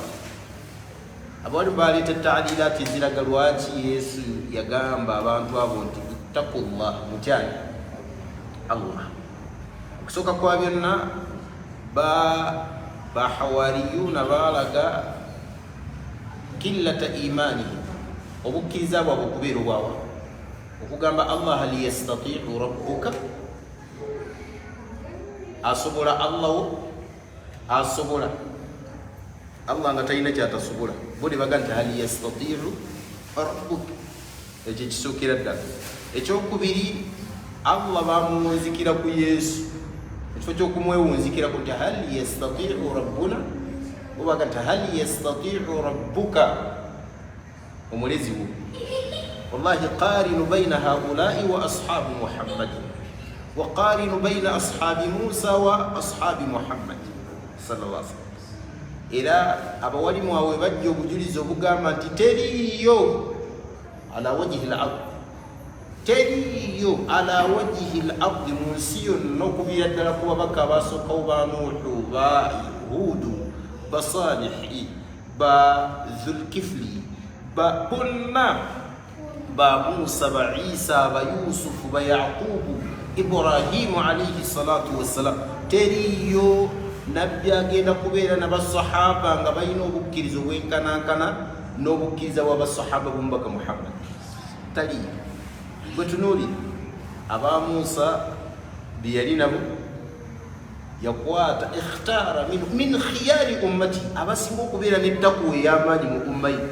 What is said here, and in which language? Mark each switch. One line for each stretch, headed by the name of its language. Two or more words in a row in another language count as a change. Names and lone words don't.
Ganda: Abali baleeta ta'lilaati eziraga lwaki Yesu yagamba abantu abo nti ittaqullah, mutyani Allah. Okusooka kwa byonna bahawariyuuna baalaga
Arabic: قلة إيمانه,
Ganda: obukkiriza bwabwe okubeera obwawa, okugamba Allah
Arabic: هل يستطيع ربك,
Ganda: asobola Allah wo asobola, Allah nga talina kyatasobola. Bo ne baga nti
Arabic: هل يستطيع ربك,
Ganda: ekyo kisookera ddala. Ekyokubiri, Allah bamuwunzikira ku Yesu, ekifo ky'okumwewunzikira ku nti
Arabic: هل يستطيع ربنا,
Ganda: obaga nti
Arabic: هل يستطيع ربك,
Ganda: omulezi wo.
Arabic: والله قارنوا بين هؤلاء وأصحاب محمد وقارنوا بين أصحاب موسى وأصحاب محمد صلى الله عليه وسلم.
Ganda: Era abawalimu awe bajja obujulizi obugamba nti teriyo
Arabic: على وجه الأرض,
Ganda: teriyo
Arabic: على وجه الأرض,
Ganda: mu nsi yonna okuviira ddala ku babaka abasookawo ba Nuuhu, ba Huudu, ba Saalihi, ba Dhulkifli, ba bonna, ba Musa, ba Isa, ba Yusufu, ba Yaqubu, Ibrahimu
Arabic: عليه الصلاة والسلام.
Ganda: Teriyo nabbi agenda kubeera n'abasahaba nga balina obukkiriza obwenkanankana n'obukkiriza bw'abasahaba b'omubaka Muhammad. Taliyo. Bwe tunuulira aba Musa bye yali nabo, yakwata
Arabic: اختار من خيار أمته,
Ganda: abasinga okubeera n'ettaqwa ey'amaanyi mu umma ye.